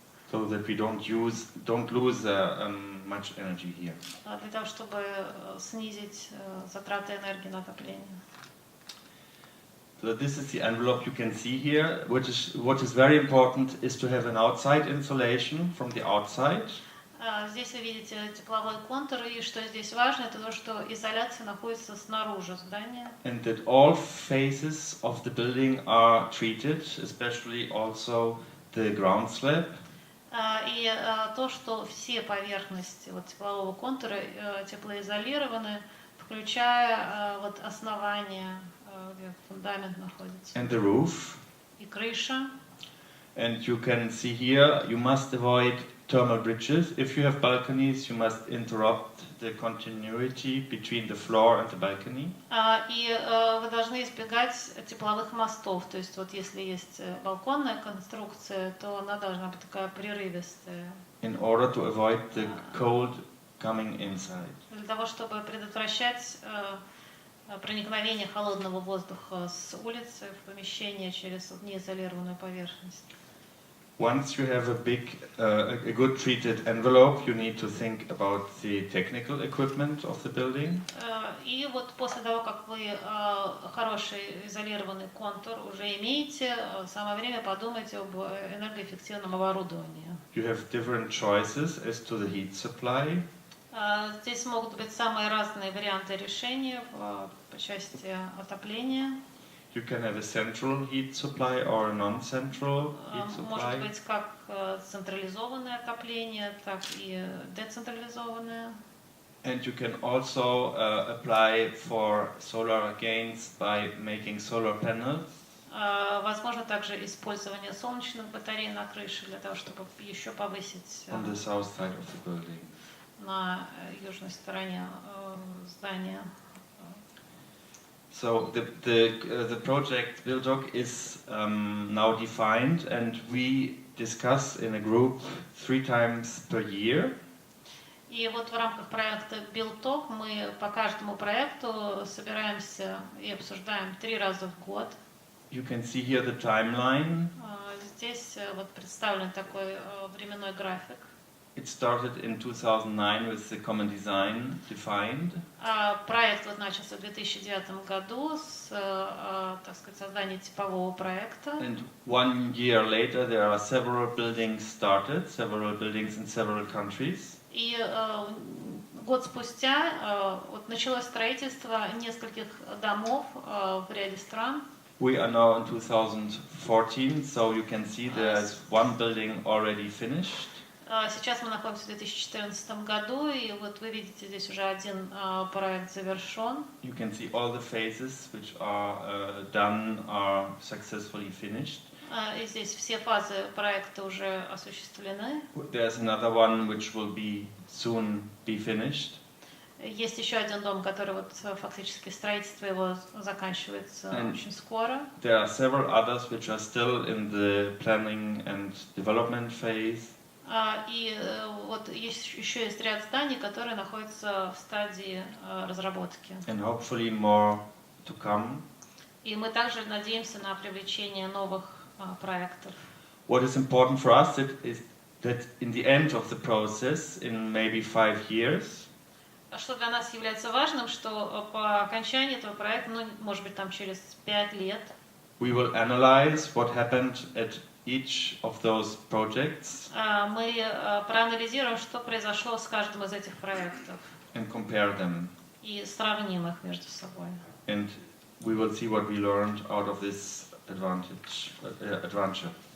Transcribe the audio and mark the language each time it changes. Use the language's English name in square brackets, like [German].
[English] So that we don't lose much energy here. [Russian] Для того, чтобы снизить затраты энергии на отопление. [English] So this is the envelope you can see here. What is very important is to have an outside insulation from the outside. [Russian] Здесь вы видите тепловой контур, и что здесь важно, это то, что изоляция находится снаружи здания. [English] And that all faces of the building are treated, especially also the ground slab. [Russian] И то, что все поверхности вот теплового контура теплоизолированы, включая вот основание, где фундамент находится. [English] And the roof. [Russian] И крыша. [English] And you can see here, you must avoid thermal bridges. If you have balconies, you must interrupt the continuity between the floor and the balcony. [Russian] И вы должны избегать тепловых мостов. То есть вот если есть балконная конструкция, то она должна быть такая прерывистая. [English] In order to avoid the cold coming inside. [Russian] Для того, чтобы предотвращать проникновение холодного воздуха с улицы в помещение через неизолированную поверхность. [English] Once you have a good treated envelope, you need to think about the technical equipment of the building. [Russian] И вот после того, как вы хороший изолированный контур уже имеете, самое время подумать об энергоэффективном оборудовании. [English] You have different choices as to the heat supply. [Russian] Здесь могут быть самые разные варианты решения по части отопления. [English] You can have a central heat supply or a non-central heat supply. [Russian] Может быть как централизованное отопление, так и децентрализованное. [English] And you can also apply for solar gains by making solar panels. [Russian] Возможно также использование солнечных батарей на крыше для того, чтобы еще повысить [English] on the south side of the building. [Russian] На южной стороне здания. [English] So the project BuildDoc is now defined, and we discuss in a group 3 times per year. [Russian] И вот в рамках проекта BuildDoc мы по каждому проекту собираемся и обсуждаем 3 раза в год. [English] You can see here the timeline. [Russian] Здесь вот представлен такой временной график. [English] It started in 2009 with the common design defined. [Russian] Проект вот начался в 2009 году с, так сказать, создания типового проекта. [English] And 1 year later, there are several buildings started, several buildings in several countries. [Russian] И год спустя вот началось строительство нескольких домов в ряде стран. [English] We are now in 2014, so you can see there's one building already finished. [Russian] Сейчас мы находимся в 2014 году, и вот вы видите здесь уже один проект завершен. [English] You can see all the phases which are done are successfully finished. [Russian] И здесь все фазы проекта уже осуществлены. [English] There's another one which will be soon be finished. [Russian] Есть еще один дом, который вот фактически строительство его заканчивается очень скоро. [English] There are several others which are still in the planning and development phase. [Russian] И вот еще есть ряд зданий, которые находятся в стадии разработки. [English] And hopefully more to come. [Russian] И мы также надеемся на привлечение новых проектов. [English] What is important for us is that in the end of the process, in maybe 5 years, [Russian] Что для нас является важным, что по окончании этого проекта, ну, может быть, там через 5 лет, [English] we will analyze what happened at each of those projects [Russian] мы проанализируем, что произошло с каждым из этих проектов [English] and compare them. [Russian] и сравним их между собой. [English] And we will see what we learned out of this adventure.